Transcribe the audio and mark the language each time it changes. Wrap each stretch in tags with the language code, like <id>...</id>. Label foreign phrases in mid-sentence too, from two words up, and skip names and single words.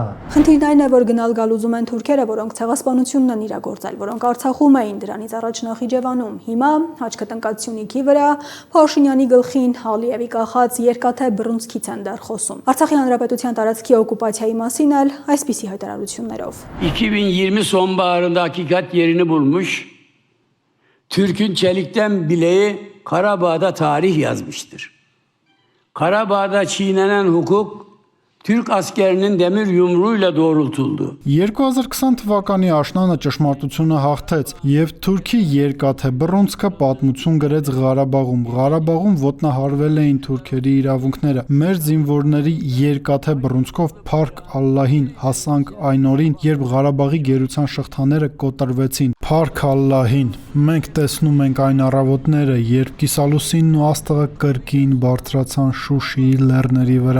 <hy>Խնդիրն այն է, որ գնալ գալ ուզում են թուրքերը, որոնք ցեղասպանությունն են իրագործել, որոնք Արցախում էին, դրանից առաջ Նախիջևանում։ Հիմա հաճկտնկած Սյունիքի վրա Փաշինյանի գլխին Ալիևի կախած երկաթե բռունցքից են դեռ խոսում։ Արցախի հանրապետության տարածքի օկուպացիայի մասին էլ այսպիսի հայտարարություններով։</hy> <tr>2020 sonbaharında hakikat yerini bulmuş. Türk'ün çelikten bileği Karabağ'da tarih yazmıştır. Karabağ'da çiğnenen hukuk Türk askerinin demir yumruğuyla doğrultuldu.</tr> <hy>2020 թվականի աշնանը ճշմարտությունը հաղթեց եւ Թուրքի երկաթե բռունցքը պատմություն գրեց Ղարաբաղում։ Ղարաբաղում ոտնահարվել էին թուրքերի իրավունքները։ Մեր զինվորների երկաթե բռունցքով փառք Ալլահին հասանք այն օրին, երբ Ղարաբաղի գերության շղթաները կոտրվեցին։ Փառք Ալլահին, մենք տեսնում ենք այն առավոտները, երբ Կիսալուսինն ու աստղը կրկին բարձրացան Շուշիի լեռների վրա։</hy>